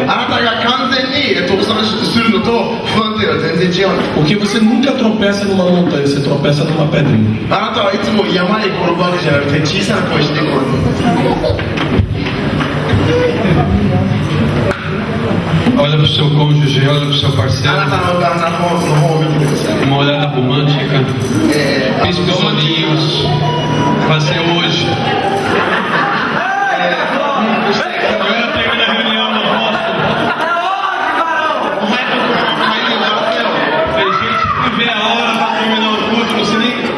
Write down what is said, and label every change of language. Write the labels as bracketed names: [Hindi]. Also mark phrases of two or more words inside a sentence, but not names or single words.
[Japanese] あなたが完全に倒産するのと不安定は全然違う [Portuguese] Porque você nunca tropeça numa montanha, você tropeça numa pedrinha. [Japanese] あなたはいつも山に転ぶわけじゃなくて小さな小石で転ぶ [Portuguese] Olha para o seu cônjuge, olha para o seu [Japanese] あ [Portuguese] parceiro. [Japanese] なたの旦那の方を見てください [Portuguese] Uma olhada romântica. え Pisque os olhinhos. Vai ser hoje. Eu ia terminar a reunião, não posso. Tem gente que vê a hora para terminar o culto, não sei nem.